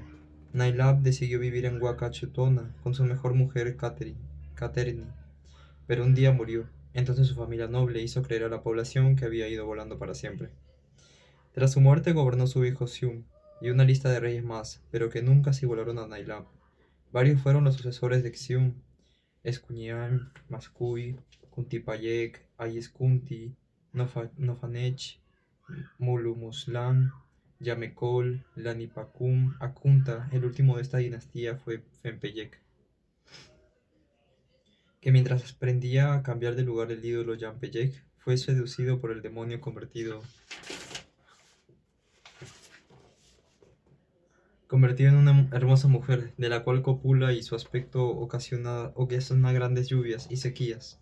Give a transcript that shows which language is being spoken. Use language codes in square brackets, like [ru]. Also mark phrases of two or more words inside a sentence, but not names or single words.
[es] Nailab decidió vivir en Huacachutona con su mejor mujer Caterni, pero un día murió. Entonces su familia noble hizo creer a la población que había ido volando para siempre. Tras su muerte gobernó su hijo Sium y una lista de reyes más, pero que nunca se igualaron a Nailab. Varios fueron los sucesores de Xium: Escuñán, Mascuy, Kuntipayek, Ayeskunti, Nofanech, Mulumuslan, Yamecol, Lanipacum, Akunta. El último de esta dinastía fue Fempeyek, que mientras aprendía a cambiar de lugar el ídolo Yampeyek, fue seducido por el demonio convertido en una hermosa mujer, de la cual copula y su aspecto ocasiona grandes lluvias y sequías.